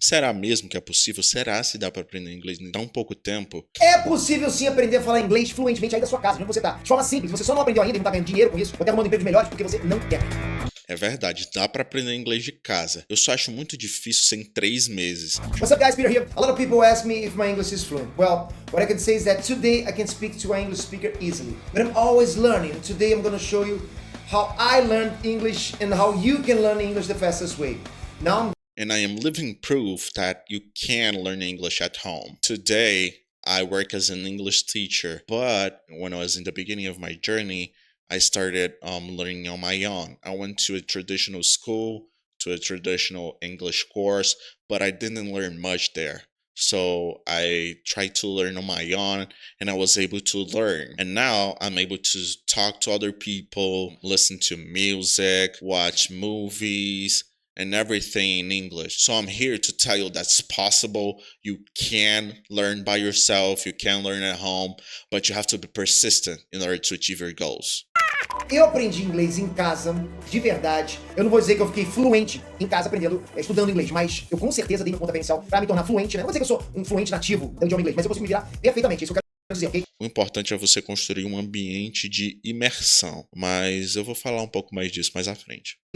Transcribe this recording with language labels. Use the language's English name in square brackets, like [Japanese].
[Portuguese] Será mesmo que é possível? Será se dá para aprender inglês em tão pouco tempo? É possível sim aprender a falar inglês fluentemente aí da sua casa, onde você tá. De forma simples, você só não aprendeu ainda e não tá ganhando dinheiro com isso, ou até arrumando empregos melhores porque você não quer. É verdade, dá para aprender inglês de casa. Eu só acho muito difícil ser em 3 meses. [English] What's up guys, Peter here. A lot of people ask me if my English is fluent. Well, what I can say is that today I can speak to an English speaker easily. But I'm always learning. And today I'm gonna show you how I learned English and how you can learn English the fastest way. Now And I am living proof that you can learn English at home. Today, I work as an English teacher, but when I was in the beginning of my journey, I started learning on my own. I went to a traditional school, to a traditional English course, but I didn't learn much there. So I tried to learn on my own and I was able to learn. And now I'm able to talk to other people, listen to music, watch movies, and everything in English. So I'm here to tell you that's possible. You can learn by yourself, you can learn at home, but you have to be persistent in order to achieve your goals. [Portuguese] eu aprendi inglês em casa, de verdade. Eu não vou dizer que eu fiquei fluente em casa aprendendo, estudando inglês, mas eu com certeza dei meu pontapé inicial pra me tornar fluente, né? Não vou dizer que eu sou um fluente nativo do idioma inglês, mas eu consigo me virar perfeitamente. Isso que eu quero dizer, ok? O importante é você construir um ambiente de imersão, mas eu vou falar um pouco mais disso mais à frente.